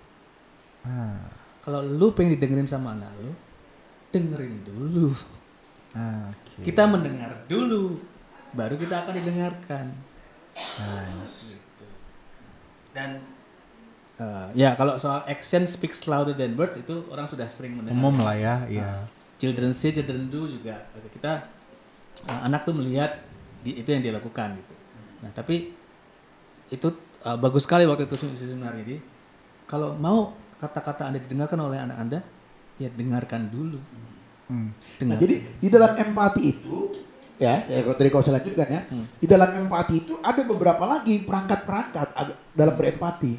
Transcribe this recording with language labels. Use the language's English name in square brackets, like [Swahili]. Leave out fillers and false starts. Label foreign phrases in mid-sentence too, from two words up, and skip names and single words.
[Indonesian] Kalau lu pengen didengerin sama anak lu, dengerin dulu. Okay. Kita mendengar dulu, baru kita akan didengarkan. Nice. Gitu. Dan ya kalau soal [English] action speaks louder than words [Indonesian] itu orang sudah sering mendengar. Umum lah ya, iya. [English] Children say, children do juga. [Indonesian] Kita anak tuh melihat itu yang dia lakukan gitu. Nah tapi itu bagus sekali waktu itu seminar ini. Kalau mau kata-kata Anda didengarkan oleh anak Anda, ya dengarkan dulu. Nah, jadi di dalam empati itu ya dari kau selanjutkan ya, di dalam empati itu ada beberapa lagi perangkat-perangkat dalam berempati.